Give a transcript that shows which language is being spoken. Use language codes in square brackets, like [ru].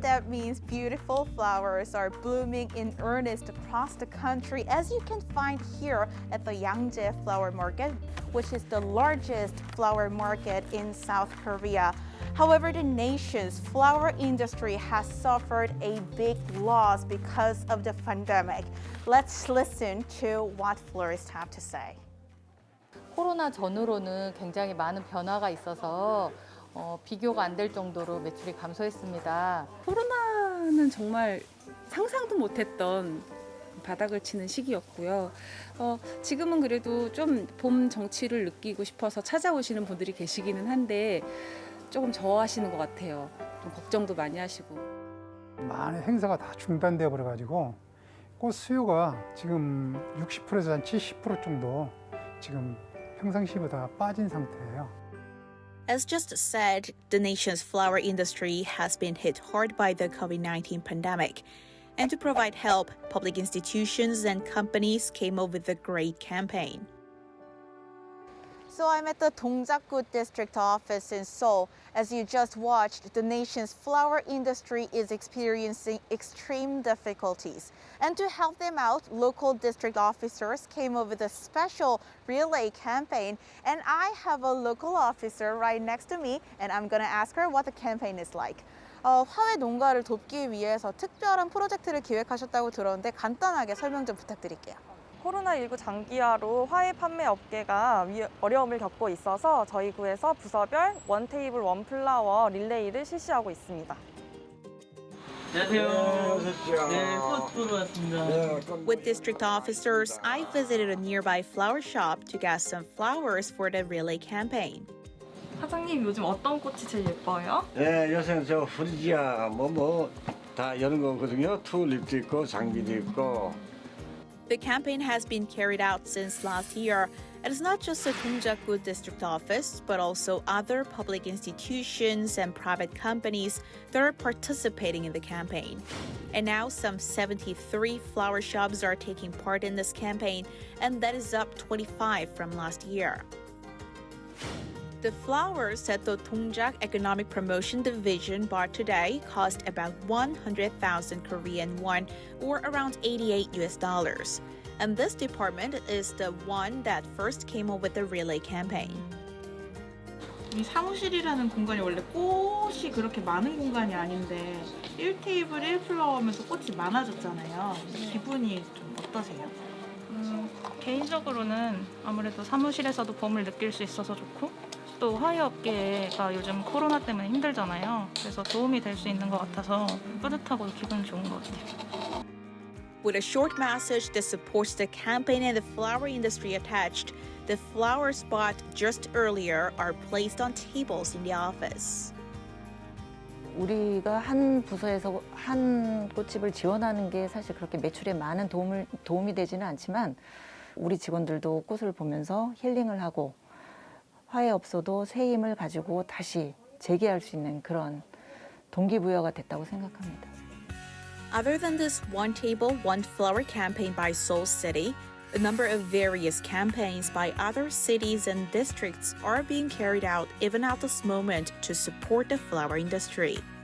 [en] That means beautiful flowers are blooming in earnest across the country, as you can find here at the Yangjae Flower Market, which is the largest flower market in South Korea. However, the nation's flower industry has suffered a big loss because of the pandemic. Let's listen to what florists have to say. [ko] 코로나 전후로는 굉장히 많은 변화가 있어서 비교가 안 될 정도로 매출이 감소했습니다. 코로나는 정말 상상도 못했던 바닥을 치는 시기였고요. 지금은 그래도 좀 봄 정취를 느끼고 싶어서 찾아오시는 분들이 계시기는 한데 조금 저하시는 것 같아요. 좀 걱정도 많이 하시고. 많은 행사가 다 중단돼 버려가지고 꽃 수요가 지금 60%에서 한 70% 정도 지금 평상시보다 빠진 상태예요. [en] As just said, the nation's flower industry has been hit hard by the COVID-19 pandemic. And to provide help, public institutions and companies came up with a great campaign. So I'm at the Dongjak-gu district office in Seoul. As you just watched, the nation's flower industry is experiencing extreme difficulties. And to help them out, local district officers came up with a special relay campaign. And I have a local officer right next to me, and I'm going to ask her what the campaign is like. [ko] 화훼 농가를 돕기 위해서 특별한 프로젝트를 기획하셨다고 들었는데 간단하게 설명 좀 부탁드릴게요. 코로나19 장기화로 화훼 판매 업계가 어려움을 겪고 있어서 저희 구에서 부서별 원 테이블 원 플라워 릴레이를 실시하고 있습니다. [en] With district officers, I visited a nearby flower shop to get some flowers for the relay campaign. [ko] 사장님, 요즘 어떤 꽃이 제일 예뻐요? 네, 요새는 저 후리지아 다 이런 거거든요. 튤립도 있고 장미도 있고. [en] The campaign has been carried out since last year. It is not just the Dongjak-gu district office, but also other public institutions and private companies that are participating in the campaign. And now some 73 flower shops are taking part in this campaign, and that is up 25 from last year. The flowers that the Dongjak Economic Promotion Division bought today cost about 100,000 Korean won, or around $88. And this department is the one that first came up with the relay campaign. [ko] 이 사무실이라는 공간이 원래 꽃이 그렇게 많은 공간이 아닌데 1테이블 1플라워 하면서 꽃이 많아졌잖아요. 기분이 좀 어떠세요? 개인적으로는 아무래도 사무실에서도 봄을 느낄 수 있어서 좋고 또 화훼업계가 요즘 코로나 때문에 힘들잖아요. 그래서 도움이 될 수 있는 것 같아서 뿌듯하고 기분 좋은 것 같아요. [en] With a short message that supports the campaign and the flower industry attached, the flowers bought just earlier are placed on tables in the office. [ko] 우리가 한 부서에서 한 꽃집을 지원하는 게 사실 그렇게 매출에 많은 도움이 되지는 않지만 우리 직원들도 꽃을 보면서 힐링을 하고 화훼업소도 새 힘을 가지고 다시 재기할 수 있는 그런 동기부여가 됐다고 생각합니다. [en] Other than this one table, one flower campaign by Seoul City, a number of various campaigns by other cities and districts are being carried out even at this moment to support the flower industry.